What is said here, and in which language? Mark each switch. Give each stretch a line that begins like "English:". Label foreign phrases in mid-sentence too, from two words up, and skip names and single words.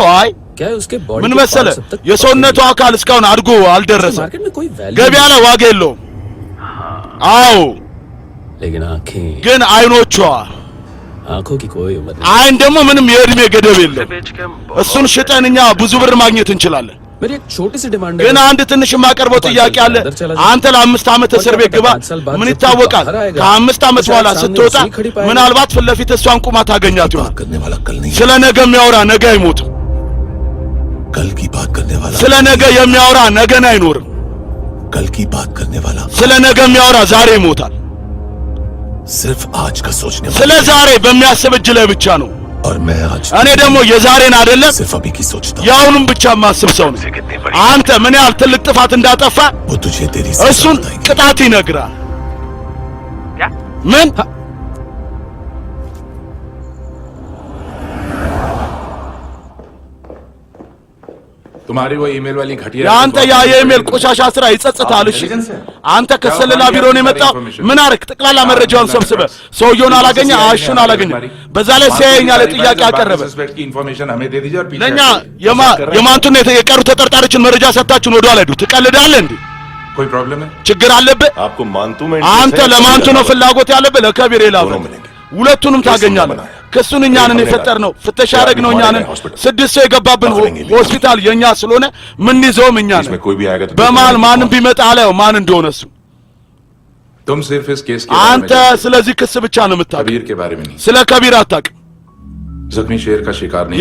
Amharic: አይ ምን መሰለህ የሰውነቱ አካል እስካሁን አድጎ አልደረሰም። ገበያ ላይ ዋጋ የለውም። አዎ ግን አይኖቿ አይን ደግሞ ምንም የእድሜ ገደብ የለም። እሱን ሽጠን እኛ ብዙ ብር ማግኘት እንችላለን። ግን አንድ ትንሽ የማቀርበው ጥያቄ አለ። አንተ ለ5 ዓመት እስር ቤት ግባ። ምን ይታወቃል? ከ5 ዓመት በኋላ ስትወጣ ምናልባት ፊት ለፊት እሷን ቁማ ታገኛት ይሆናል። ስለ ነገ የሚያወራ ነገ አይሞትም። ስለ ነገ የሚያወራ ነገን አይኖርም። ስለ ነገ የሚያወራ ዛሬ ይሞታል።
Hindi: सिर्फ आज का सोचने
Amharic: ስለ ዛሬ በሚያስብ እጅ ላይ ብቻ ነው። እኔ ደግሞ የዛሬን አይደለም
Hindi: सिर्फ अभी की सोचता
Amharic: ያውንም ብቻ ማስብ ሰው ነው። አንተ ምን ያህል ትልቅ ጥፋት እንዳጠፋ እሱን ቅጣት ይነግራል። ምን
Hindi: तुम्हारी वो ईमेल वाली घटिया
Amharic: ያንተ ያ የኢሜል ቆሻሻ ስራ ይጸጽታል እሺ አንተ ከሰለላ ቢሮ ነው የመጣው ምን አርክ ጠቅላላ መረጃውን ሰብስበ ሰውየውን አላገኘ አሹን አላገኘ በዛ ላይ ሲያየኛ ለጥያቄ አቀረበ ለኛ የማንቱን የቀሩ ተጠርጣሪዎችን መረጃ ሰጣችሁን ወደ ኋላ ሄዱ ትቀልዳለህ እንዴ
Hindi: कोई प्रॉब्लम है
Amharic: ችግር አለብህ
Hindi: आपको मानतू में
Amharic: አንተ ለማንቱ ነው ፍላጎት ያለብህ ለከቢር ይላል ሁለቱንም ታገኛለህ ክሱን እኛንን የፈጠርነው ፍተሻ ያደረግነው እኛንን 6 ሰው የገባብን ሆስፒታል የኛ ስለሆነ ምን ይዘው እኛንን በማል ማንም ቢመጣ አለው ማን እንደሆነሱ
Hindi: तुम सिर्फ इस केस के
Amharic: አንተ ስለዚህ ክስ ብቻ ነው የምታውቀው
Hindi: कबीर के बारे में नहीं
Amharic: ስለ ከቢር አታውቅም
Hindi: जख्मी शेर का शिकार नहीं